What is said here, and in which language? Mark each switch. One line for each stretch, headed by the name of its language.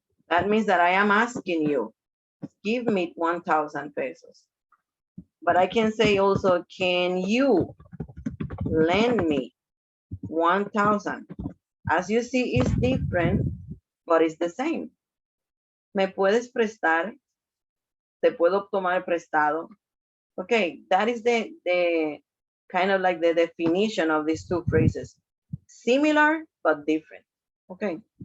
English: That means that I am asking you, give me 1,000 pesos. But I can say also, can you lend me 1,000? As you see, it's different, but it's the same.
Spanish: ¿Me puedes prestar? ¿Te puedo tomar prestado?
English: Okay, that is the kind of like the definition of these two phrases. Similar, but different. Okay.